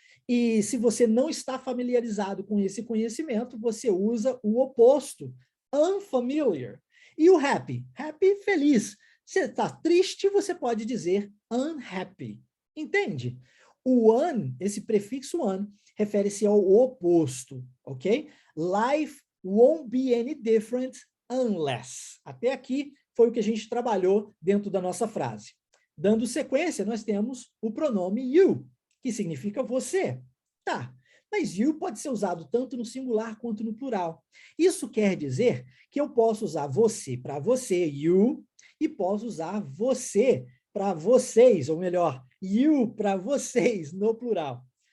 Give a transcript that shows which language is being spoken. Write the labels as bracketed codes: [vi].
[pt] E se você não está familiarizado com esse conhecimento, você usa o oposto, unfamiliar. E o happy? Happy, feliz. Você está triste, você pode dizer unhappy. Entende? O esse prefixo refere-se ao oposto, ok? [en] Life won't be any different unless. [pt] Até aqui foi o que a gente trabalhou dentro da nossa frase. Dando sequência, nós temos o pronome you, que significa você. Tá, mas you pode ser usado tanto no singular quanto no plural. Isso quer dizer que eu posso usar você para você, you, e posso usar você para vocês, ou melhor, you para vocês, no plural.